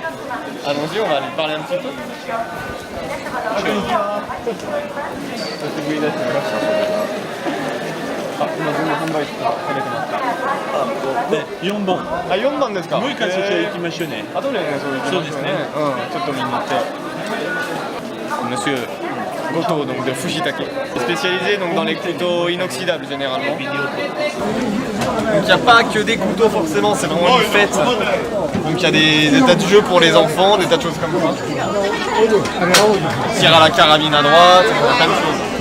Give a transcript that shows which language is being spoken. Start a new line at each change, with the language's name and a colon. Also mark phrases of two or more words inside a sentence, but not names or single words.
French: Allons-y, on va lui parler un petit peu.
Japanese: 4 番。あ、4番ですか。もう一回そちら行きましょうね。あ、どれね、そうですね。ちょっと見に行って。
French: Monsieur Goto donc de Fujitake, spécialisé donc dans les couteaux inoxydables généralement. Donc il n'y a pas que des couteaux forcément, c'est vraiment une fête. Donc il y a des tas de jeux pour les enfants, des tas de choses comme ça. Tir à la carabine à droite, il y a plein de choses.